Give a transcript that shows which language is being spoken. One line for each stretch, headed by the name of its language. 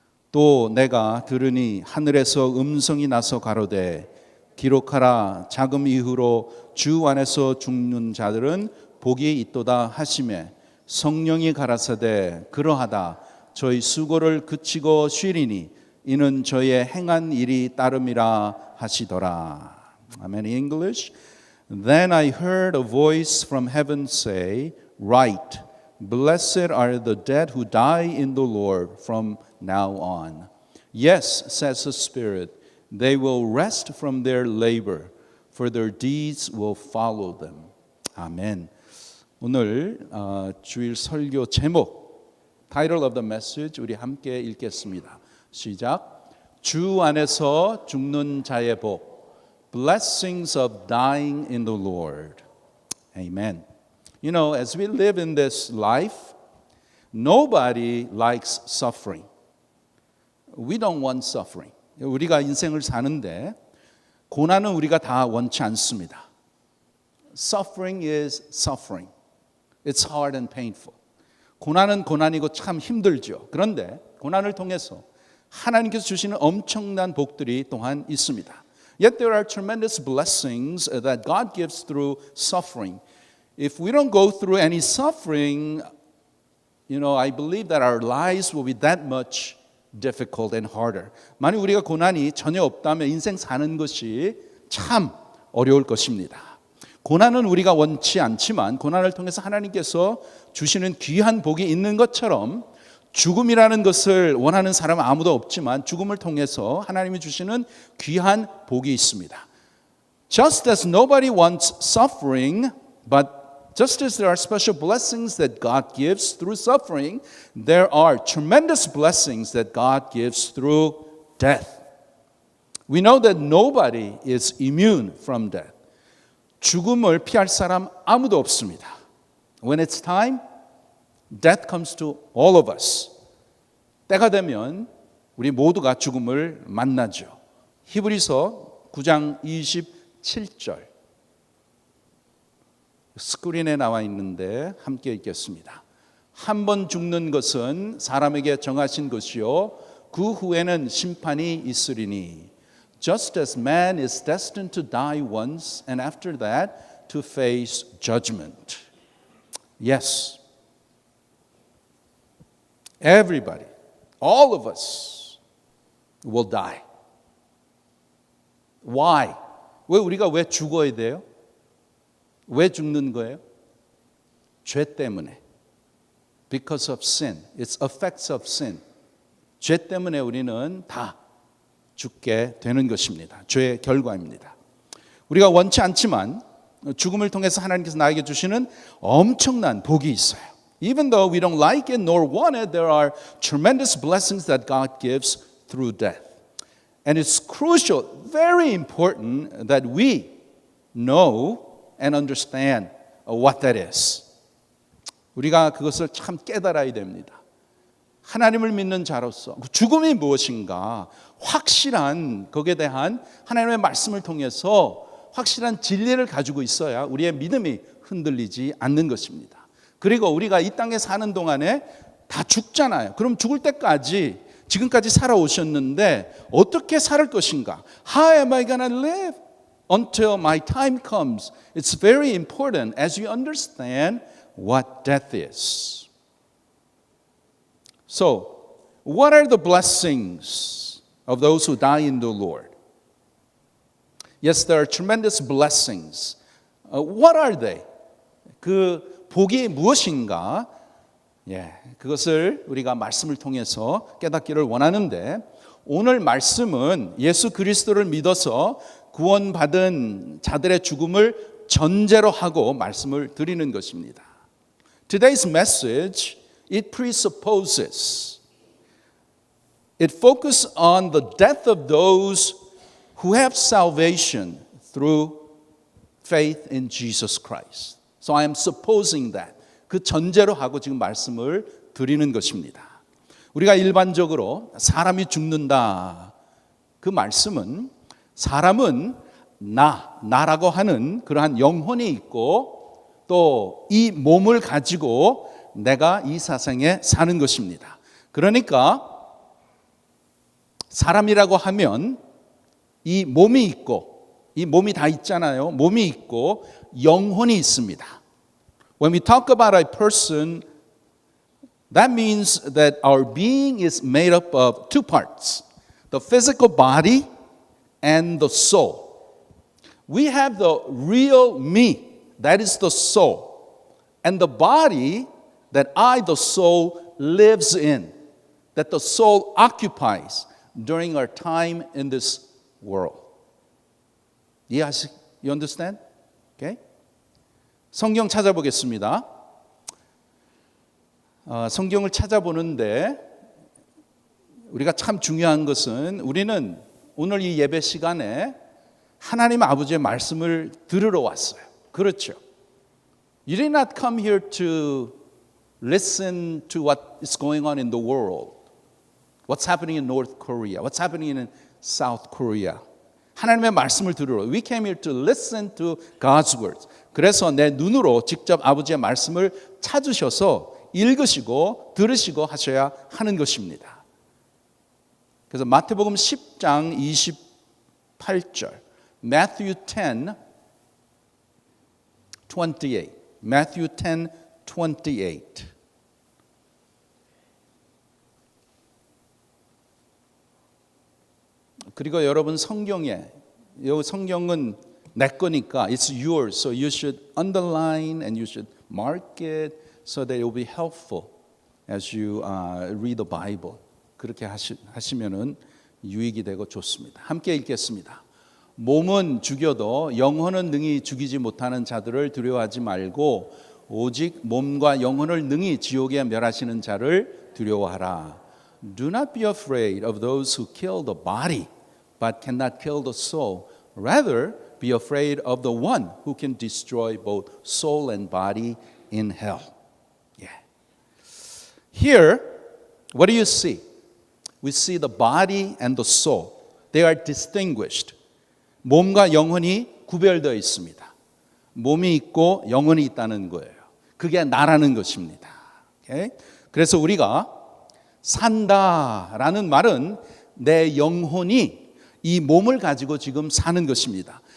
Korean: 또 내가 들으니 하늘에서 음성이 나서 가로되 기록하라 자금 이후로 주 안에서 죽는 자들은 복이 있도다 하시매 성령이 가라사대 그러하다 저희 수고를 그치고 쉬리니 이는 저의 행한 일이 따름이라 하시더라.
English: Amen. English. Then I heard a voice from heaven say, Write, blessed are the dead who die in the Lord from now on. Yes, says the Spirit, they will rest from their labor, for their deeds will follow them.
Korean: 아멘. 오늘 주일 설교 제목,
English: title of the message
Korean: 우리 함께 읽겠습니다. 시작. 주 안에서 죽는 자의 복.
English: Blessings of dying in the Lord. Amen. You know, as we live in this life, nobody likes suffering. We don't want suffering.
Korean: 우리가 인생을 사는데 고난은 우리가 다 원치 않습니다.
English: Suffering is suffering. It's hard and painful.
Korean: 고난은 고난이고 참 힘들죠. 그런데 고난을 통해서 하나님께서 주시는 엄청난 복들이 또한 있습니다.
English: Yet there are tremendous blessings that God gives through suffering. If we don't go through any suffering, I believe that our lives will be that much difficult and harder.
Korean: 만약 우리가 고난이 전혀 없다면 인생 사는 것이 참 어려울 것입니다. 고난은 우리가 원치 않지만 고난을 통해서 하나님께서 주시는 귀한 복이 있는 것처럼 죽음이라는 것을 원하는 사람은 아무도 없지만 죽음을 통해서 하나님이 주시는 귀한 복이 있습니다.
English: Just as nobody wants suffering, but just as there are special blessings that God gives through suffering, there are tremendous blessings that God gives through death. We know that nobody is immune from death.
Korean: 죽음을 피할 사람 아무도 없습니다.
English: When it's time, death comes to all of us.
Korean: 때가 되면 우리 모두가 죽음을 만나죠. 히브리서 9장 27절 스크린에 나와 있는데 함께 읽겠습니다. 한 번 죽는 것은 사람에게 정하신 것이요 그 후에는 심판이 있으리니
English: Just as man is destined to die once and after that to face judgment. Yes. Everybody, all of us will die. Why?
Korean: 우리가 왜 죽어야 돼요? 왜 죽는 거예요? 죄 때문에.
English: Because of sin. It's effects of sin.
Korean: 죄 때문에 우리는 다 죽게 되는 것입니다. 죄의 결과입니다. 우리가 원치 않지만 죽음을 통해서 하나님께서 나에게 주시는 엄청난 복이 있어요.
English: Even though we don't like it nor want it, there are tremendous blessings that God gives through death. And it's crucial, very important that we know and understand what that is.
Korean: 우리가 그것을 참 깨달아야 됩니다. 하나님을 믿는 자로서 죽음이 무엇인가 확실한 거기에 대한 하나님의 말씀을 통해서 확실한 진리를 가지고 있어야 우리의 믿음이 흔들리지 않는 것입니다. 그리고 우리가 이 땅에 사는 동안에 다 죽잖아요. 그럼 죽을 때까지 지금까지 살아오셨는데 어떻게 살 것인가?
English: How am I gonna live until my time comes? It's very important as you understand what death is. So, what are the blessings of those who die in the Lord? Yes, there are tremendous blessings. What are they?
Korean: 그 복이 무엇인가? 그것을 우리가 말씀을 통해서 깨닫기를 원하는데 오늘 말씀은 예수 그리스도를 믿어서 구원받은 자들의 죽음을 전제로 하고 말씀을 드리는 것입니다.
English: Today's message, it presupposes, it focuses on the death of those who have salvation through faith in Jesus Christ. So I am supposing that.
Korean: 그 전제로 하고 지금 말씀을 드리는 것입니다. 우리가 일반적으로 사람이 죽는다. 그 말씀은 사람은 나라고 하는 그러한 영혼이 있고 또 이 몸을 가지고 내가 이 세상에 사는 것입니다. 그러니까 사람이라고 하면 이 몸이 있고, 이 몸이 다 있잖아요. 몸이 있고 영혼이 있습니다.
English: When we talk about a person, that means that our being is made up of two parts, the physical body and the soul. We have the real me, that is the soul, and the body that I, the soul, lives in, that the soul occupies during our time in this world. You understand? Okay?
Korean: 성경 찾아보겠습니다. 성경을 찾아보는데 우리가 참 중요한 것은 우리는 오늘 이 예배 시간에 하나님 아버지의 말씀을 들으러 왔어요. 그렇죠.
English: You did not come here to listen to what is going on in the world. What's happening in North Korea? What's happening in South Korea?
Korean: 하나님의 말씀을 들으러.
English: We came here to listen to God's words.
Korean: 그래서 내 눈으로 직접 아버지의 말씀을 찾으셔서 읽으시고 들으시고 하셔야 하는 것입니다. 그래서 마태복음 10장 28절,
English: Matthew 10, 28. Matthew 10, 28.
Korean: 그리고 여러분 성경에, 이 성경은 내 거니까
English: it's yours, so you should underline and you should mark it so that it will be helpful as you read the Bible.
Korean: 그렇게 하시면은 유익이 되고 좋습니다. 함께 읽겠습니다. 몸은 죽여도 영혼은 능히 죽이지 못하는 자들을 두려워하지 말고 오직 몸과 영혼을 능히 지옥에 멸하시는 자를 두려워하라.
English: Do not be afraid of those who kill the body, but cannot kill the soul. Rather, be afraid of the one who can destroy both soul and body in hell. Yeah. Here, what do you see? We see the body and the soul. They are distinguished.
Korean: 몸과 영혼이 구별되어 있습니다. 몸이 있고 영혼이 있다는 거예요. 그게 나라는 것입니다. Okay? 그래서 우리가 산다라는 말은 내 영혼이 이 몸을 가지고 지금 사는 것입니다.